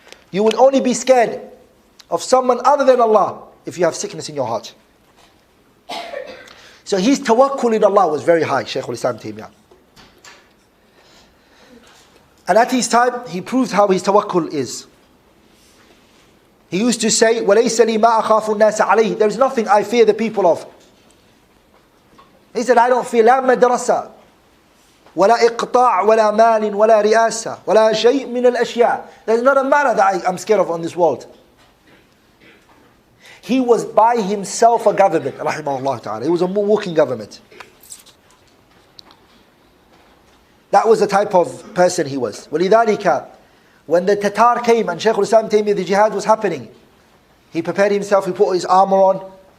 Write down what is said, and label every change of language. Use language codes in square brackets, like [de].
[en] You would only be scared of someone other than Allah if you have sickness in your heart. So his tawakkul in Allah was very high, Shaykh al-Islam Taymiyyah. And at his time, he proved how his tawakkul is. He used to say, [ar] وَلَيْسَ لِي مَا أَخَافُ النَّاسَ عَلَيْهِ. [en] There is nothing I fear the people of. He said, I don't fear [ar] لا مدرسة ولا إقطاع ولا مال ولا رئاسة ولا شيء من الأشياء. [en] There's not a matter that I'm scared of on this world. He was by himself a government, rahimahullah ta'ala. He was a walking government. That was the type of person he was. [ar] وَلِذَلِكَ [en] when the Tatar came and Shaykh al-Islam Taymiyyah, the jihad was happening, he prepared himself, he put his armor on.